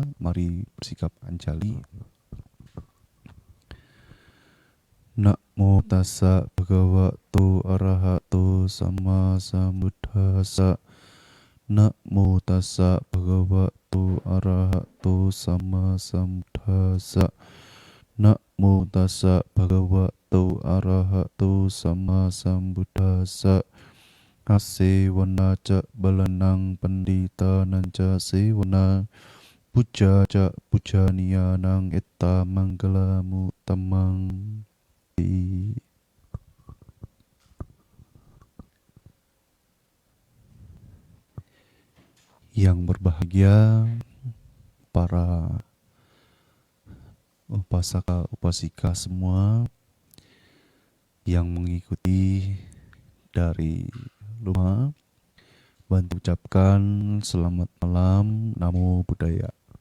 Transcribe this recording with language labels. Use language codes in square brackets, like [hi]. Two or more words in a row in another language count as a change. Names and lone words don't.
[id] Mari bersikap ancali. [pi] Namo tassa bhagavato arahato sama sambuddhassa. Namo tassa bhagavato arahato sama sambuddhassa. Namo tassa bhagavato arahato sama sambuddhassa. Asewana ca balanang panditanang ca sewana. Puja ca pujaniyanang etta manggalamu tamang. [id] Yang berbahagia para upasaka upasika semua yang mengikuti dari rumah, Bantu ucapkan selamat malam, [pi] Namo Buddhaya.